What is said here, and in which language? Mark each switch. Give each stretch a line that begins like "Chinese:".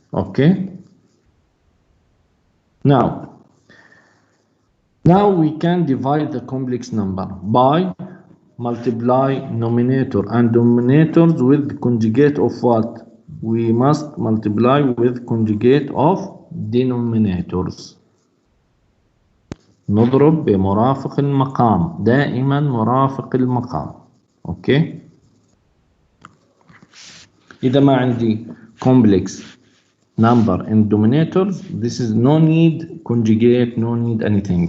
English: Okay, now we can divide the complex number by multiply numerator and denominators with conjugate of what? We must multiply with conjugate of denominators.
Arabic: نضرب بمرافق المقام، دائما مرافق المقام. اوكي، إذا ما عندي
English: complex number in denominators, this is no need conjugate, no need anything.